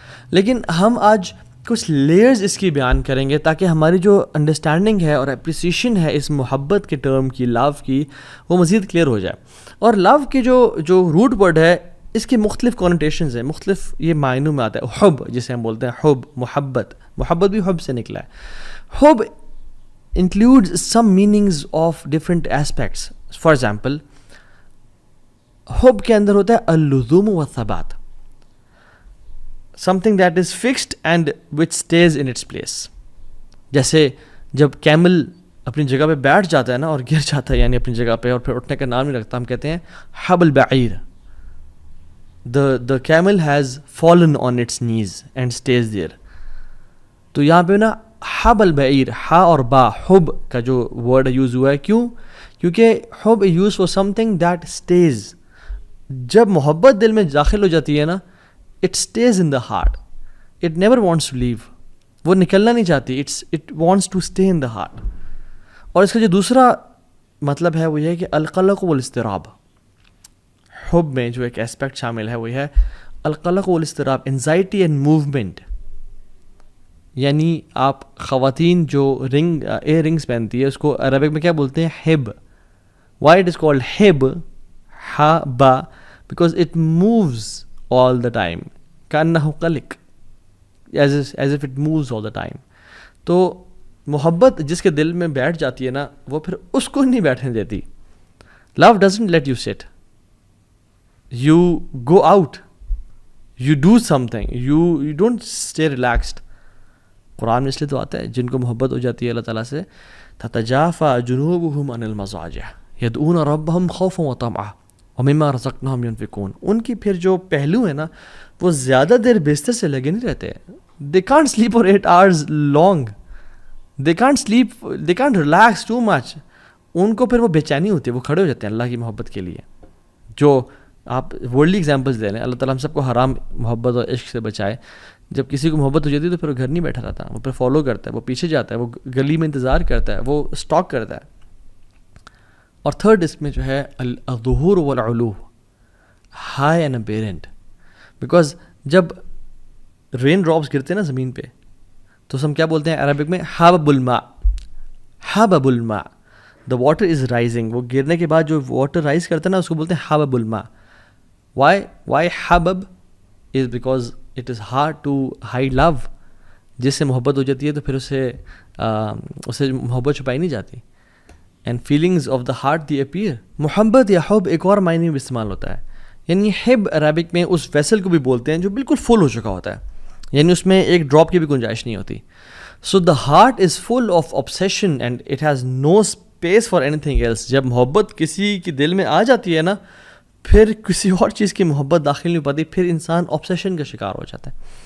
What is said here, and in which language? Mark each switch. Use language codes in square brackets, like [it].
[ur] لیکن ہم آج کچھ لیئرز اس کی بیان کریں گے تاکہ ہماری جو انڈرسٹینڈنگ ہے اور اپریسیشن ہے اس محبت کے ٹرم کی, لو کی, وہ مزید کلیئر ہو جائے. اور لو کے جو روٹ ورڈ ہے, اس کے مختلف کونوٹیشنز ہیں, مختلف یہ معنوں میں آتا ہے. حب جسے ہم بولتے ہیں, حب, محبت بھی حب سے نکلا ہے. [en] حب includes some meanings of different aspects. For example, [ur] حب کے اندر ہوتا ہے [ar] اللزوم والثبات, [en] something that is fixed and which stays in its place. [ur] جیسے جب کیمل اپنی جگہ پہ بیٹھ جاتا ہے نا اور گر جاتا ہے, یعنی اپنی جگہ پہ, اور پھر اٹھنے کا نام نہیں رکھتا, ہم کہتے ہیں [ar] حب البعیر. [en] the camel has fallen on its knees and stays there. [ur] تو یہاں پہ نا [ar] حب البعیر, [ur] ہا اور با, حب کا جو ورڈ یوز ہوا ہے, کیوں؟ کیونکہ حب use for [en] something that stays. [ur] جب محبت دل میں داخل ہو جاتی ہے نا, [en] it stays in the heart, it never wants to leave. [ur] وہ نکلنا نہیں چاہتی, [en] It wants to stay in the heart. [ur] اور اس کا جو دوسرا مطلب ہے وہ یہ ہے کہ [ar] القلق والاضطراب, [ur] حب میں جو ایک اسپیکٹ شامل ہے وہ ہے القلق والاضطراب, [en] Anxiety and movement. [ur] یعنی آپ خواتین جو ایئر رنگس پہنتی ہے اس کو عربک میں کیا بولتے ہیں؟ Hub. [en] why it is called ہب, ہا با, because it moves all the time, [ar] کانہ قلق, [en] As if it moves all the time. [ur] تو محبت جس کے دل میں بیٹھ جاتی ہے نا, وہ پھر اس کو نہیں بیٹھنے دیتی. [en] Love doesn't let you sit, you go out, you do something, you don't stay relaxed. [ur] قرآن میں اس لیے تو آتا ہے جن کو محبت ہو جاتی ہے اللہ تعالیٰ سے, [ar] تتجافى جنوبهم عن المضاجع يدعون ربهم خوفا وطمعا ومما رزقناهم ينفقون. [ur] ان کی پھر جو پہلو ہے نا وہ زیادہ دیر بستر سے لگے نہیں رہتے. [en] they can't sleep for 8 hours long, they can't sleep, they can't relax too much. [ur] ان کو پھر وہ بے چینی ہوتی ہے, وہ کھڑے ہو جاتے ہیں اللہ کی محبت کے لیے. جو آپ ورلڈلی ایگزامپلس لے لیں, اللہ تعالیٰ ہم سب کو حرام محبت اور عشق سے بچائے. جب کسی کو محبت ہو جاتی ہے تو پھر وہ گھر نہیں بیٹھا رہتا, وہ پھر فالو کرتا ہے, وہ پیچھے جاتا ہے, وہ گلی میں انتظار کرتا ہے, وہ اسٹاک کرتا ہے. اور تھرڈ اس میں جو ہے [ar] الظہور والعلو, [en] High and apparent. [ur] بیکاز جب رین ڈراپس گرتے ہیں نا زمین پہ تو ہم کیا بولتے ہیں عربک میں؟ [ar] حبب الماء, [ur] حبب الماء, [en] The water is rising. [ur] وہ گرنے کے بعد جو واٹر رائز کرتا ہے نا اس کو بولتے ہیں [ar] حبب الماء. [en] Why حبب is because it is hard to hide love. [ur] جس سے محبت ہو جاتی ہے تو پھر اسے محبت چھپائی نہیں جاتی. [en] And feelings of the heart they appear. [ur] محبت یا حب ایک اور معنی میں استعمال ہوتا ہے. یعنی حب عربک میں اس ویسل کو بھی بولتے ہیں جو بالکل فل ہو چکا ہوتا ہے, یعنی اس میں ایک ڈراپ کی بھی گنجائش نہیں ہوتی. [en] So the heart is full of obsession and it has no space for anything else. [ur] جب محبت کسی کے دل میں آ جاتی ہے نا پھر کسی اور چیز کی محبت داخل نہیں ہو پاتی, پھر انسان obsession کا شکار ہو جاتا ہے.